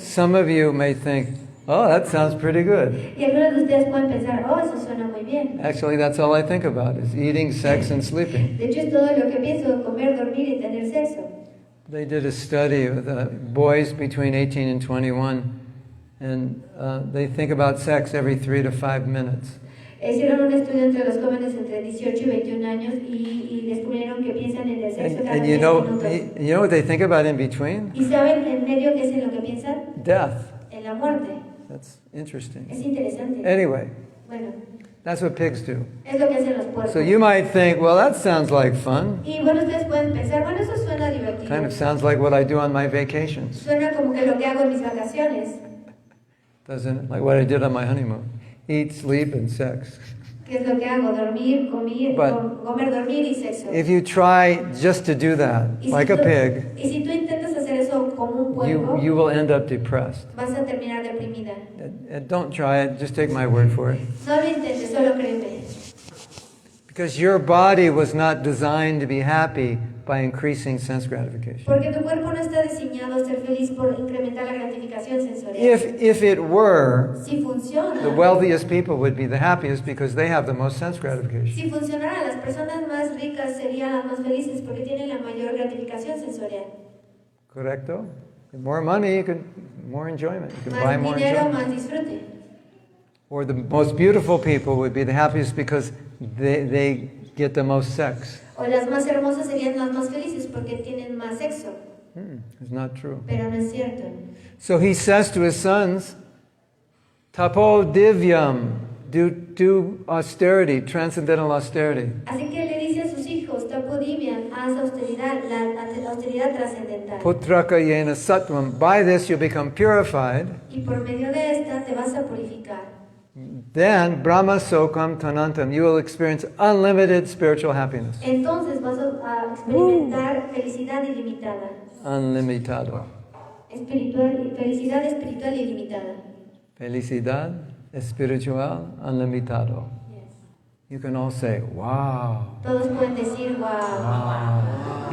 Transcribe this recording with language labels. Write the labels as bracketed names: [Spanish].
[English] Some of you may think, oh, that sounds pretty good. [Spanish] Y algunos de ustedes pueden pensar, oh, eso suena muy bien. [English] Actually, that's all I think about is eating, sex, and sleeping. [Spanish] De hecho, es todo lo que pienso, comer, dormir y tener sexo. [English] They did a study with boys between 18 and 21, and they think about sex every 3 to 5 minutes. [Spanish] Hicieron un estudio entre los jóvenes entre 18 y 21 años y descubrieron que piensan en el sexo cada [English] And [Spanish] 10 minutos. [English] you know what they think about in between? [Spanish] ¿Y saben en medio qué es en lo que piensan? [English] Death. [Spanish] En la muerte. [English] That's interesting. [Spanish] Es interesante. [English] Anyway, [Spanish] Bueno, [English] that's what pigs do. [Spanish] es lo que hacen los puercos. [English] So you might think, well, that sounds like fun. [Spanish] Y bueno, ustedes pueden pensar, bueno, eso suena divertido. [English] Kind of sounds like what I do on my vacations. [Spanish] Suena como que lo que hago en mis vacaciones, [English] Doesn't it? Like what I did on my honeymoon. Eat, sleep, and sex. [Spanish] que es lo que hago, dormir, comer, dormir y sexo. [English] If you try just to do that, [Spanish] Y si [English] like a [Spanish] tú- [English] pig, [Spanish] Y si tú intentas hacer eso como un puerco, [English] you will end up depressed. [Spanish] vas a terminar deprimida. [English] Don't try it, just take my word for it. [Spanish] No lo intentes, solo créeme. [English] Because your body was not designed to be happy by increasing sense gratification. [Spanish] Porque tu cuerpo no está diseñado a ser feliz por incrementar la gratificación sensorial. [English] If it were, [Spanish] Si funciona, [English] the wealthiest people would be the happiest because they have the most sense gratification. [Spanish] si funcionara, las personas más ricas serían las más felices porque tienen la mayor gratificación sensorial. Correcto? [English] More money, more enjoyment. You can buy [Spanish] Más [English] more [Spanish] dinero, [English] enjoyment. [Spanish] más disfrute. [English] Or the most beautiful people would be the happiest because they get the most sex. [Spanish] O las más hermosas serían las más felices porque tienen más sexo. [English] It's not true. [Spanish] Pero no es cierto. [English] So he says to his sons, [Sanskrit] Tapo divyam, [English] do austerity, transcendental austerity. [Spanish] Así que le dice a sus hijos, Tapudivian, haz austeridad, la austeridad trascendental. [Sanskrit] Putraka yena sattvam. [English] By this you become purified. [Spanish] Y por medio de esta te vas a purificar. [Sanskrit] Then Brahma Sokam Tanantam. [English] You will experience unlimited spiritual happiness. [Spanish] Entonces vas a experimentar felicidad ilimitada. Unlimitado. Felicidad espiritual ilimitada. Felicidad espiritual unlimitado. [English] Yes. You can all say, wow. [Spanish] Todos pueden decir, wow.